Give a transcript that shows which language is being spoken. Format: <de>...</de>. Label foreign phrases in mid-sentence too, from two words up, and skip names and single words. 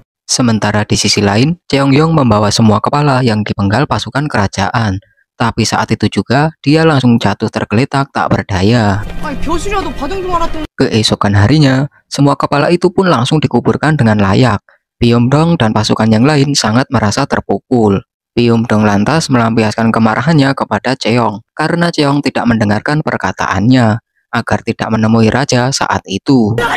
<id>Sementara di sisi lain, Cheongyong membawa semua kepala yang dipenggal pasukan kerajaan. Tapi saat itu juga, dia langsung jatuh tergeletak tak berdaya.</id> <ko>아니 교수라도 받은 줄 알았더니</ko> <id>Keesokan harinya, semua kepala itu pun langsung dikuburkan dengan layak. Byum-dong dan pasukan yang lain sangat merasa terpukul. Byum-dong lantas melampiaskan kemarahannya kepada Cheong karena Cheong tidak mendengarkan perkataannya agar tidak menemui raja saat itu.</id>